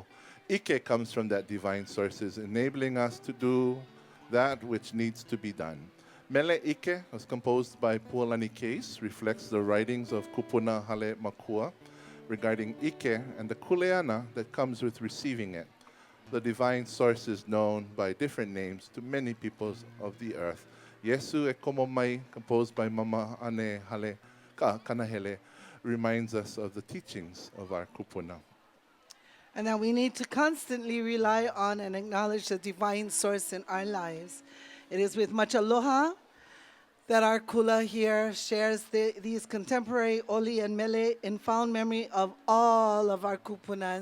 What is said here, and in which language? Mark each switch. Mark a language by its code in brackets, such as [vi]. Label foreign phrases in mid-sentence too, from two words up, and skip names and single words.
[en] Ike comes from that divine sources, enabling us to do that which needs to be done. Mele Ike was composed by Puʻōhala Case, reflects the writings of Kupuna Hale Makua regarding Ike and the kuleana that comes with receiving it. The divine source is known by different names to many peoples of the earth. Yesu e komo mai, composed by Mama Ane Hale Kanahele, reminds us of the teachings of our kupuna. And that we need to constantly rely on and acknowledge the divine source in our lives. It is with much aloha that our kula here shares these contemporary oli and mele in fond memory of all of our kupuna.